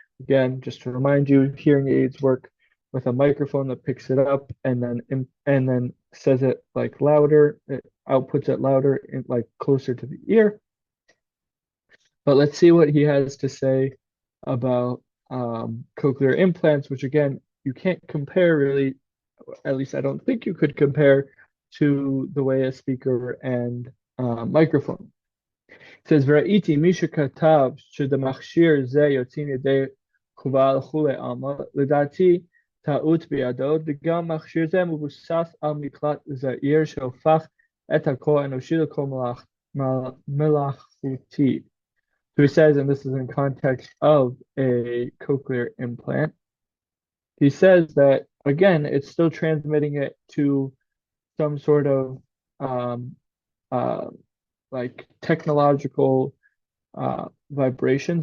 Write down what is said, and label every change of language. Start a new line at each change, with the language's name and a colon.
English: Again, just to remind you, hearing aids work with a microphone that picks it up and then says it like louder, it outputs it louder and like closer to the ear. But let's see what he has to say about cochlear implants, which again, you can't compare really, at least I don't think you could compare to the way a speaker and microphone. It says,
Hebrew: "V'ra'iti misha katav shedamachshir ze yotzin yedei chuval chule alma לדעתי טעות בידו, וגם מכשיר זה מבוסס על מקלט זעיר שהופך את הקול האנושי לקול מלאכותי."
English: So he says, and this is in context of a cochlear implant, he says that again, it's still transmitting it to some sort of um, uh, like technological vibrations.